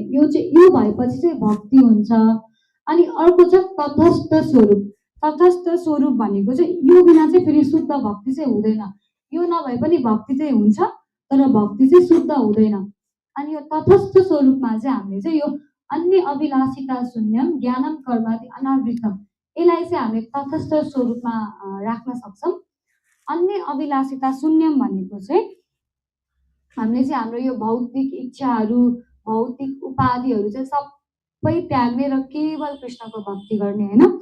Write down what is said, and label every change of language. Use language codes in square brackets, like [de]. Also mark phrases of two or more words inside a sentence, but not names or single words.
[ne] यो भएपछि चाहिँ भक्ति हुन्छ। अनि अर्को छ तटस्थ स्वरूप। तटस्थ स्वरूप भनेको चाहिँ यो बिना चाहिँ फेरि शुद्ध भक्ति चाहिँ हुँदैन। यो नभए पनि भक्ति चाहिँ हुन्छ तर भक्ति चाहिँ शुद्ध हुँदैन। अनि यो तटस्थ स्वरूपमा चाहिँ हामीले चाहिँ यो [sa] अन्य अभिलाषिता शून्यम ज्ञानम कर्मादि अनावृतम, [ne] यसलाई चाहिँ हामीले तटस्थ स्वरूपमा राख्न सक्छौँ। [sa] अन्य अभिलाषिता शून्यम [ne] भनेको चाहिँ हामीले चाहिँ हाम्रो यो भौतिक इच्छाहरू, भौतिक उपाधिहरू चाहिँ सबै त्याग्ने र केवल कृष्णको भक्ति गर्ने होइन।